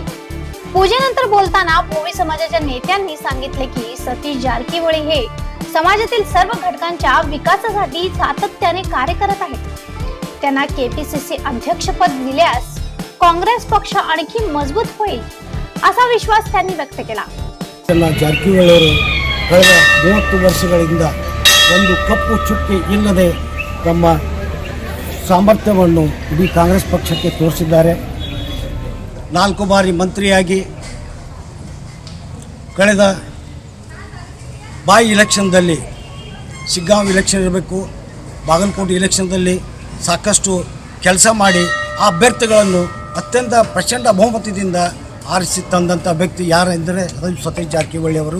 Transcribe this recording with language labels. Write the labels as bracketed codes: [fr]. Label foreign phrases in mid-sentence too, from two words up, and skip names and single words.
[mr] पूजेनंतर बोलताना भोवी समाजाच्या नेत्यांनी सांगितले की सतीश जारकीहोळी हे समाजातील सर्व घटकांच्या विकासासाठी सातत्याने कार्य करत आहेत। त्यांना केपीसीसी अध्यक्षपद दिल्यास काँग्रेस पक्ष आणखी मजबूत होईल असा विश्वास त्यांनी व्यक्त केला। [kn] ಜಾರಕಿಹೊಳಿ ಕಳೆದ 30 ವರ್ಷಗಳಿಂದ ಒಂದು ಕಪ್ಪು ಚುಕ್ಕಿ ಇಲ್ಲದೆ ತಮ್ಮ ಸಾಮರ್ಥ್ಯವನ್ನು ಇಡೀ ಕಾಂಗ್ರೆಸ್ ಪಕ್ಷಕ್ಕೆ ತೋರಿಸಿದ್ದಾರೆ। 4 ಬಾರಿ ಮಂತ್ರಿಯಾಗಿ ಕಳೆದ ಬಾಯಿ ಇಲೆಕ್ಷನ್ದಲ್ಲಿ ಶಿಗ್ಗಾಂವ್ ಇಲೆಕ್ಷನ್ ಇರಬೇಕು, ಬಾಗಲಕೋಟೆ ಇಲೆಕ್ಷನ್ದಲ್ಲಿ ಸಾಕಷ್ಟು ಕೆಲಸ ಮಾಡಿ ಆ ಅಭ್ಯರ್ಥಿಗಳನ್ನು ಅತ್ಯಂತ ಪ್ರಚಂಡ ಬಹುಮತದಿಂದ ಆರಿಸಿ ತಂದಂಥ ವ್ಯಕ್ತಿ ಯಾರೆಂದರೆ ಅದು ಸತೀಶ್ ಜಾರಕಿಹೊಳಿ ಅವರು।